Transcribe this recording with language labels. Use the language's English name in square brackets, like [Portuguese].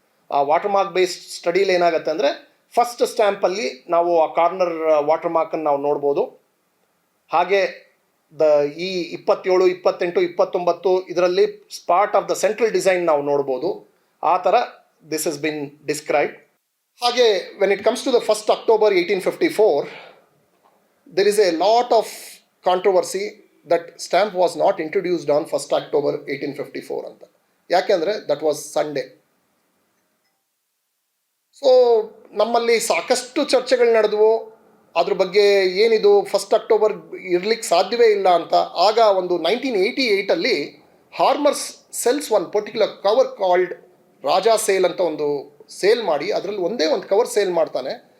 [Kannada] ಆ water mark based ಸ್ಟಡೀಲಿ ಏನಾಗುತ್ತೆ ಅಂದರೆ, ಫಸ್ಟ್ ಸ್ಟ್ಯಾಂಪಲ್ಲಿ ನಾವು ಆ ಕಾರ್ನರ್ ವಾಟರ್ ಮಾರ್ಕನ್ನು ನಾವು ನೋಡ್ಬೋದು. ಹಾಗೆ ಈ 27, 28, 29 ಇದರಲ್ಲಿ [English] part of the central design [Kannada] ನಾವು ನೋಡ್ಬೋದು. ಆ ಥರ [English] This has been describe. ಹಾಗೆ when it comes to the 1st October 1854, there is a lot of controversy that stamp was not introduced on 1st October 1854 ಅಂತ. ಯಾಕೆಂದರೆ that was Sunday. [Kannada] ಸೊ ನಮ್ಮಲ್ಲಿ ಸಾಕಷ್ಟು ಚರ್ಚೆಗಳು ನಡೆದವು ಅದ್ರ ಬಗ್ಗೆ, ಏನಿದು 1st October ಇರ್ಲಿಕ್ಕೆ ಸಾಧ್ಯವೇ ಇಲ್ಲ ಅಂತ. ಆಗ ಒಂದು 1988 ಹಾರ್ಮರ್ಸ್ [English] sells one particular cover called [Kannada] Raja sale ಅಂತ ಒಂದು ಸೇಲ್ ಮಾಡಿ, ಅದರಲ್ಲಿ ಒಂದೇ ಒಂದು ಕವರ್ ಸೇಲ್ ಮಾಡ್ತಾನೆ.